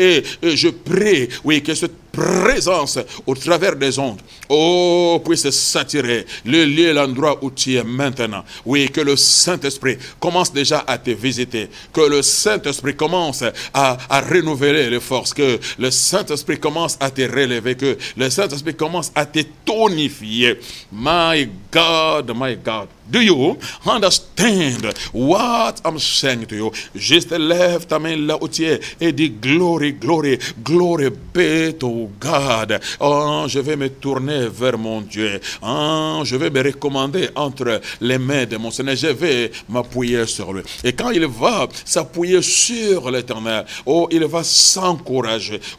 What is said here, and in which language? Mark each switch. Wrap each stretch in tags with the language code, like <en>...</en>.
<fr>Et je prie, oui, que cette présence au travers des ondes, puisse s'attirer le lieu, l'endroit où tu es maintenant. Oui, que le Saint-Esprit commence déjà à te visiter, que le Saint-Esprit commence à renouveler les forces, que le Saint-Esprit commence à te relever, que le Saint-Esprit commence à te tonifier.</fr> <en>My God, do you understand what I'm saying to you?</en> <fr>Juste lève ta main là où tu es et dis</fr> <en>glory be to God.</en> <fr>Oh, je vais me tourner vers mon Dieu. Oh, je vais me recommander entre les mains de mon Seigneur. Je vais m'appuyer sur lui. Et quand il va s'appuyer sur l'Éternel, il va s'encourager.</fr>